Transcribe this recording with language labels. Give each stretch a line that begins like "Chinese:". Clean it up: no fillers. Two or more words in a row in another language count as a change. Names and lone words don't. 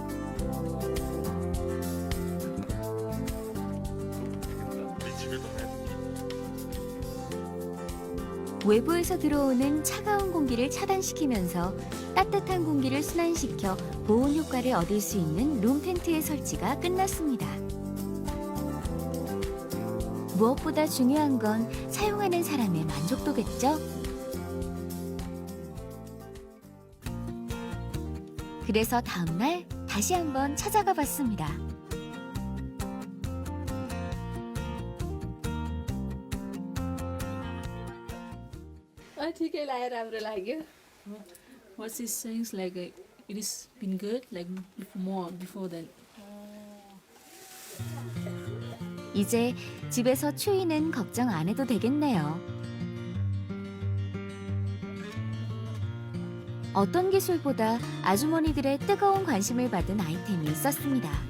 Korean: 외부에서 들어오는 차가운 공기를 차단시키면서 따뜻한 공기를 순환시켜 보온 효과를 얻을 수 있는 룸 텐트의 설치가 끝났습니다. 무엇보다 중요한 건 사용하는 사람의 만족도겠죠? 그래서 다음날 다시 한번 찾아가 봤습니다.
Nepali: ठिकै लाग्यो राम्रो लाग्यो
English: what she's saying is like it is been good like more before that. 이제 집에서 추위는 걱정 안 해도 되겠네요. 어떤 기술보다 아주머니들의 뜨거운 관심을 받은 아이템이 있었습니다.